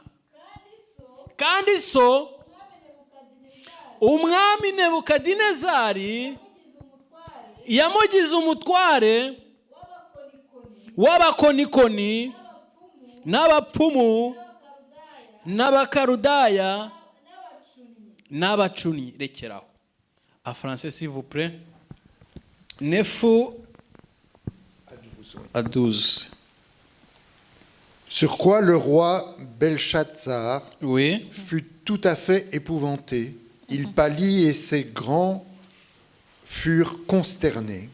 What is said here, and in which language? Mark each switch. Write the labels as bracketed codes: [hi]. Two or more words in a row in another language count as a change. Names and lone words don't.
[rw] Kandi so umwami Nebukadinezari yamugize umutware w'abakonikoni n'abapfumu n'abakarudaya n'abacunyi. Rekeraho. [fr] En français s'il vous plaît. 9 à 12. Sur quoi le roi Belshazzar fut tout à fait épouvanté. Il pâlit et ses grands furent consternés.